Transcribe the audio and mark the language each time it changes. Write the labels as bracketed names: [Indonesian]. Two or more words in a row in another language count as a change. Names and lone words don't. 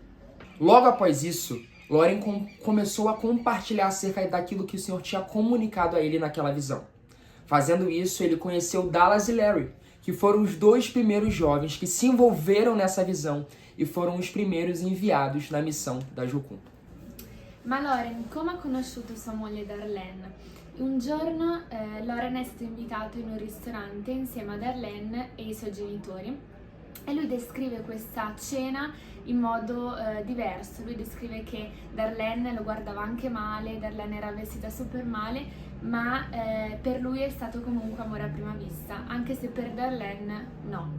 [Portuguese] Logo após isso, Loren começou a compartilhar acerca daquilo que o Senhor tinha comunicado a ele naquela visão. Fazendo isso, ele conheceu Dallas e Larry, que foram os dois primeiros jovens que se envolveram nessa visão e foram os primeiros enviados na missão da Jocum. [Italian] Ma Loren, come ha conosciuto sua moglie Darlene? Un giorno Loren è stato invitato in un ristorante insieme a Darlene e i suoi genitori e lui descrive questa cena in modo diverso. Lui descrive che Darlene lo guardava anche male, Darlene era vestita super male, ma per lui è stato comunque amore a prima vista, anche se per Darlene no.